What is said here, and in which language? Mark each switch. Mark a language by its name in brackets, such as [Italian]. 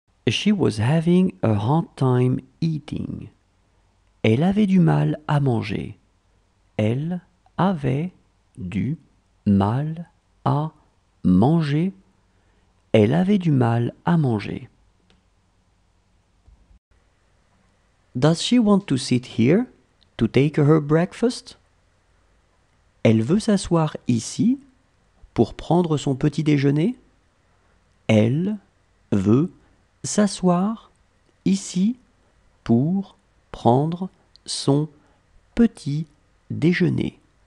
[English] She was having a hard time eating. [French] Elle avait du mal à manger. Elle avait du mal à manger. Elle avait du mal à manger. [English] Does she want to sit here to take her breakfast? [French] Elle veut s'asseoir ici pour prendre son petit déjeuner? Elle veut s'asseoir ici pour prendre son petit déjeuner.